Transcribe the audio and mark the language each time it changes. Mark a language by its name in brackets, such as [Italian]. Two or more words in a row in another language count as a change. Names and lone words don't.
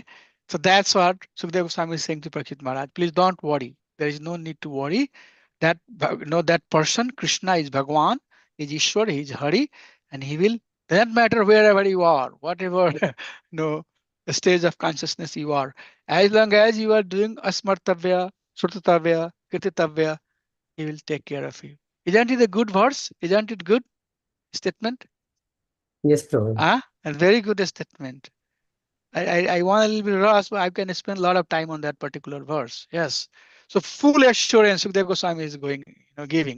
[English] So that's what Sukadeva Goswami is saying to Parikshit Maharaj. Please don't worry. There is no need to worry. That that person, Krishna is Bhagwan, is Ishwar, he is Hari, and he will, doesn't matter wherever you are, whatever the stage of consciousness you are, as long as you are doing [Sanskrit] asmartavya, srutatavya, kirtitavya, [English] he will take care of you. Isn't it a good verse? Isn't it good statement? Yes, Prabhu. A very good statement. I want a little bit rush, but I can spend a lot of time on that particular verse. Yes. So full assurance Sukadeva Goswami is going, giving.